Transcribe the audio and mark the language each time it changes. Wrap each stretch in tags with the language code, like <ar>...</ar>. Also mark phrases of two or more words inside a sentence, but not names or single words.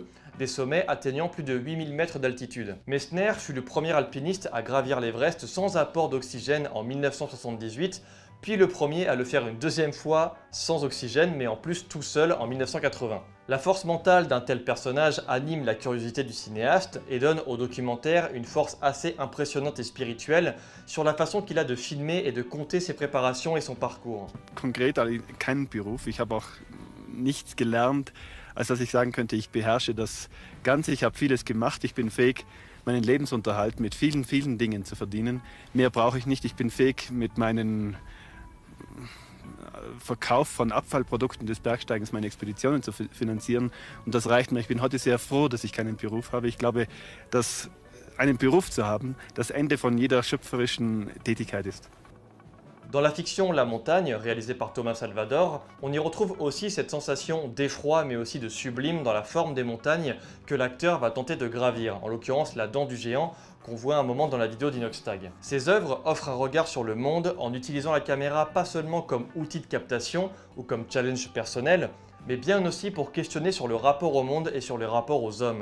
<fr>Des sommets atteignant plus de 8000 mètres d'altitude. Messner fut le premier alpiniste à gravir l'Everest sans apport d'oxygène en 1978, puis le premier à le faire une deuxième fois sans oxygène, mais en plus tout seul en 1980. La force mentale d'un tel personnage anime la curiosité du cinéaste et donne au documentaire une force assez impressionnante et spirituelle sur la façon qu'il a de filmer et de compter ses préparations et son parcours.</fr> <de>Konkret keinen Beruf, ich habe auch nichts gelernt, als dass ich sagen könnte, ich beherrsche das Ganze, ich habe vieles gemacht, ich bin fähig, meinen Lebensunterhalt mit vielen Dingen zu verdienen. Mehr brauche ich nicht, ich bin fähig, mit meinen Verkauf von Abfallprodukten des Bergsteigens meine Expeditionen zu finanzieren und das reicht mir. Ich bin heute sehr froh, dass ich keinen Beruf habe. Ich glaube, dass einen Beruf zu haben, das Ende von jeder schöpferischen Tätigkeit ist.</de> <fr>Dans la fiction La Montagne, réalisée par Thomas Salvador, on y retrouve aussi cette sensation d'effroi mais aussi de sublime dans la forme des montagnes que l'acteur va tenter de gravir, en l'occurrence la dent du géant qu'on voit un moment dans la vidéo d'Inoxtag. Ces œuvres offrent un regard sur le monde en utilisant la caméra pas seulement comme outil de captation ou comme challenge personnel, mais bien aussi pour questionner sur le rapport au monde et sur le rapport aux hommes.</fr>